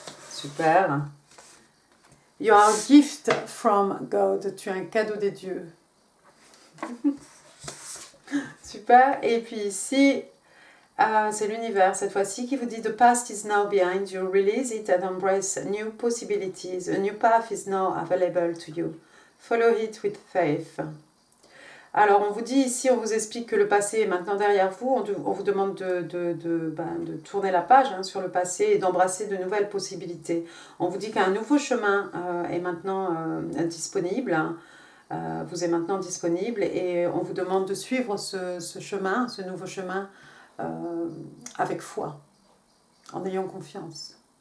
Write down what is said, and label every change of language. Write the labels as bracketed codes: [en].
[en] Super. You are a gift from God. [fr] Tu es un cadeau des dieux. Super. Et puis ici, c'est l'univers cette fois-ci qui vous dit, [en] the past is now behind you. Release it and embrace new possibilities. A new path is now available to you. Follow it with faith. [fr] Alors, on vous dit ici, on vous explique que le passé est maintenant derrière vous. On vous demande de tourner la page hein, sur le passé et d'embrasser de nouvelles possibilités. On vous dit qu'un nouveau chemin est maintenant disponible. Vous êtes maintenant disponible et on vous demande de suivre ce chemin, ce nouveau chemin, avec foi, en ayant confiance.